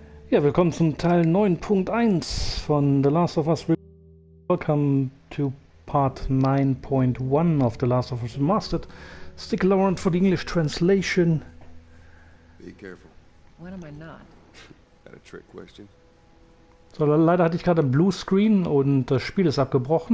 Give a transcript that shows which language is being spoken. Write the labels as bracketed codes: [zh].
[de] Ja, willkommen zum Teil 9.1 von The Last of Us. [en] Welcome to part 9.1 of The Last of Us Remastered. Stick around for the English translation. Be careful. When am I not? Got a trick question? [de] So, leider hatte ich gerade einen Blue Screen und das Spiel ist abgebrochen.